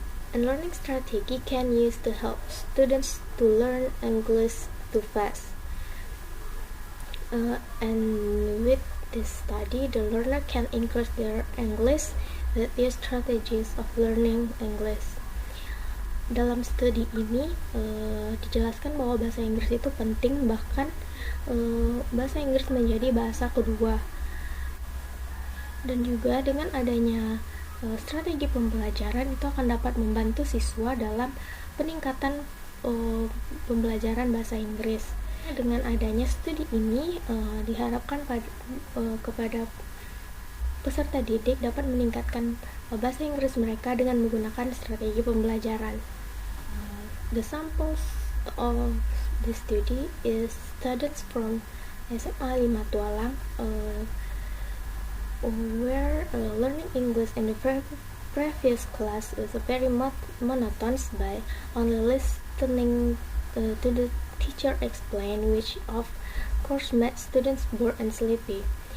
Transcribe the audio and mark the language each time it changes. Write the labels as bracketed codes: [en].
[en] A learning strategy can use to help students to learn English too fast. And with this study, the learner can increase their English with these strategies of learning English. [id] Dalam studi ini dijelaskan bahwa bahasa Inggris itu penting, bahkan bahasa Inggris menjadi bahasa kedua. Dan juga dengan adanya strategi pembelajaran itu akan dapat membantu siswa dalam peningkatan pembelajaran bahasa Inggris. Dengan adanya studi ini diharapkan kepada peserta didik dapat meningkatkan bahasa Inggris mereka dengan menggunakan strategi pembelajaran. [en] The samples of the study is students from SMA 5 Tualang, where learning English in the previous class is very monotonous by only listening to the teacher explain, which of course made students bored and sleepy.